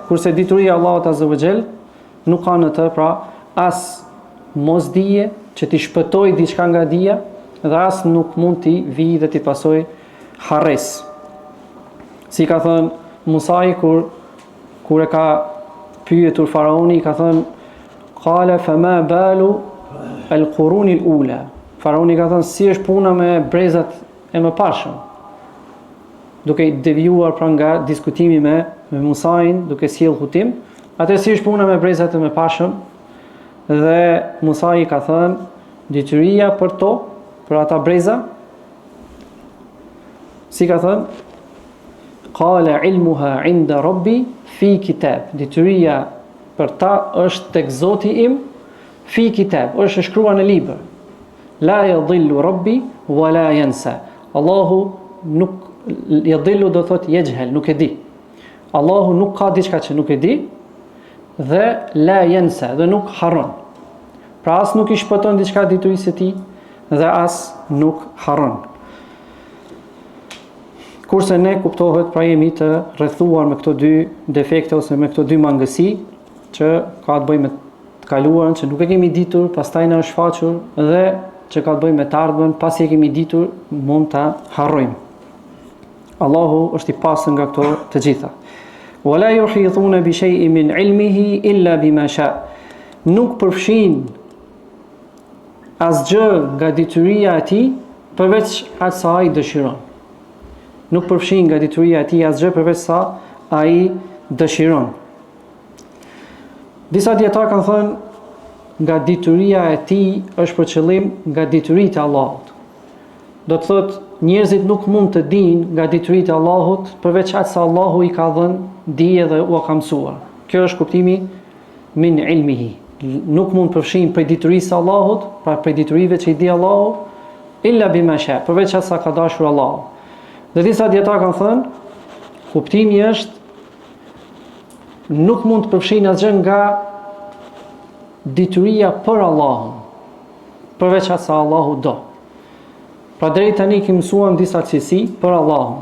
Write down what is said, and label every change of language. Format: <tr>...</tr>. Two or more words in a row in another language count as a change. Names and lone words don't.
<sq>Kurse dituria e Allahut</sq> <ar>عز وجل</ar> <sq>nuk ka në të, pra as mos dije që t'i shpëtoj diçka nga dija, dhe as nuk mund t'i vi dhe t'i pasoj harres. Si ka thënë Musai kur e ka pyetur faraoni, ka thënë</sq> <ar>قال فما بال القرون الأولى.</ar> <sq>Faraoni ka thënë si është puna me brezat e mëparshëm. Duke i devijuar pra nga diskutimi me Musain, duke sjell hutim, atë si është puna me brezat e mëparshëm, dhe Musai ka thënë detyria për to, për ata breza, si ka thënë</sq> <ar>قال علمها عند ربي في كتاب.</ar> <sq>Detyria për ta është tek Zoti im</sq> <ar>في كتاب,</ar> <sq>është shkruar në libër.</sq> <ar>لا يضل ربي ولا ينسى.</ar> <sq>Allahu nuk yadhillu do thot yajhal, nuk e di. Allahu nuk ka diçka që nuk e di dhe</sq> <ar>لا ينسى,</ar> <sq>dhe nuk harron. Pra as nuk I shpëton diçka diturisë së tij dhe as nuk harron. Kurse ne kuptohet pra jemi të rrethuar me këto dy defekte ose me këto dy mangësi që ka të bëjë me të kaluarën që nuk e kemi ditur, pastaj na është shfaqur dhe që ka të bëjë me të ardhmen, pasi e kemi ditur mund ta harrojmë. Allahu është I pastër nga këto të gjitha.</sq> <ar>ولا يحيطون بشيء من علمه إلا بما شاء.</ar> <sq>Nuk përfshin asgjë nga dituria e tij përveç atë sa ai dëshiron. Nuk përfshin nga dituria e tij asgjë përveç sa ai dëshiron. Disa dietar kanë thënë nga dituria e tij është për qëllim nga dituritë e Allahut. Do të thotë njerëzit nuk mund të dinë nga dituritë e Allahut përveç atë sa Allahu I ka dhënë dije dhe u ka mësuar. Kjo është kuptimi</sq> <ar>من علمه.</ar> <sq>Nuk mund përfshin prej diturisë së Allahut, pra prej diturive që I di Allahu,</sq> <ar>إلا بما شاء,</ar> <sq>përveç atë sa ka dashur Allahu. Dhe disa dietar kanë thënë kuptimi është nuk mund të përfshin asgjë nga dituria për Allahun, përveç atë sa Allahu do. Pra deri tani kemi mësuar disa cilësi për Allahun.</sq>